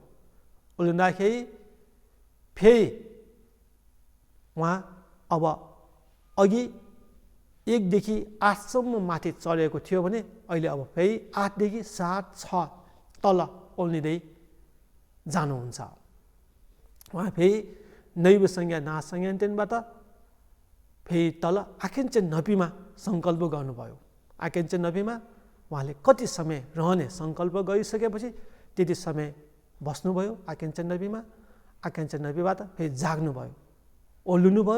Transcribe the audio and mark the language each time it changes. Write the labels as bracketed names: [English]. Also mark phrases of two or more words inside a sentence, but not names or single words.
[Nepali] ओर्लिँदाखेरि फेरि उहाँ अब अघि 1 देखि 8 सम्म माथि चढेको थियो भने अहिले अब फेरि 8 देखि 7, 6 तल ओर्लिँदै जानुहुन्छ। उहाँ फेरि नैव संज्ञा नासंज्ञा ट्रेनबाट फेरि तल आकिञ्चन नपीमा सङ्कल्प गर्नुभयो। आकिञ्चन नपीमा उहाँले कति समय रहने सङ्कल्प गरिसकेपछि त्यति समय बस्नुभयो आकिञ्चन नपीमा। आकिञ्चन नपीबाट फेरि जाग्नुभयो, ओर्लिनुभयो।